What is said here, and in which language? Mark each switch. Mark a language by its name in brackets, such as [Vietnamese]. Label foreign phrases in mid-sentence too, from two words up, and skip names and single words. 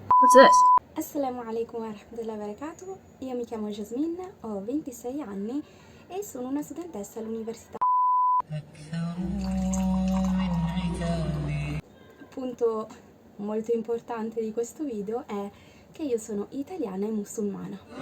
[English] What's this? [Arabic] السلام عليكم ورحمة الله وبركاته. [Italian] Io mi chiamo Jasmine, ho 26 anni e sono una studentessa all'università. Punto molto importante di questo video è che io sono italiana e musulmana.